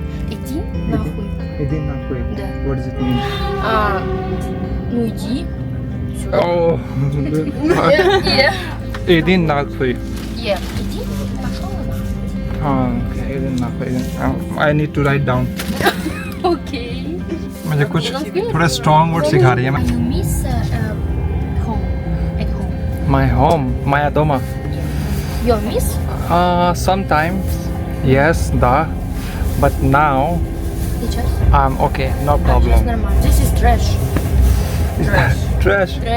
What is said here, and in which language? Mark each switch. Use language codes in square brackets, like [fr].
[ru] Иди нахуй. Иди нахуй. Да. [en] What does it mean? [ru] А, ну иди. Сюда. [en] Oh. [ru] Иди нахуй. Е. Иди. Пошел нахуй. [en] Okay, [ru] иди нахуй. [en] I need to write down. [ru] Окей. [hi] मुझे कुछ थोड़े [en] strong words [hi] सिखा रही है. [en] You miss home. At home. My home, [ru] моя дома. [en] You miss? Sometimes, yes, [ru] да. [en] But now, [ru] Сейчас? [en] I'm okay, no [ru] Сейчас [en] problem. [ru] нормально. [en] This is trash. Trash. Trash.